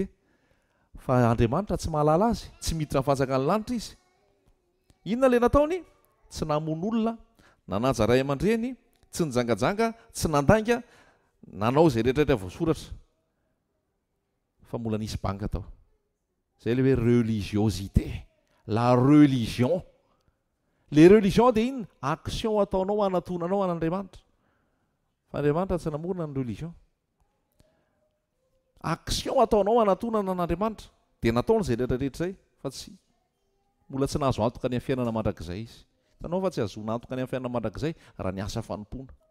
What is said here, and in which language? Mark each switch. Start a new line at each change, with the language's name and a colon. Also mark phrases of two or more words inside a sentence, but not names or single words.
Malagasy: Fa Andriamanitra tsy mahalala azy, tsy miditra fanjakany lanitra izy. Inona ilay nataony? Tsy namono olona, nanaja ray aman-dreny, tsy nijangajanga, tsy nandainga, nanao izay rehetrarehetra voasoratra. Fa mbola nisy banga tao. Zay ilay hoe
French: religiosité, la religion. Les religions
Malagasy: dia inona? Action ataonao anatonanao an'Andriamanitra. Fa Andriamanitra tsy namorona ny religion. Action ataonao anatonana an'Andriamanitra dia nataony izay rehetrarehetra izay, fa tsy mbola tsy nahazo antoka ny amin'ny fiainana mandrakizay izy. Hitanao fa tsy ahazoana antoka ny amin'ny fiainana mandrakizay raha ny asa fanompoana.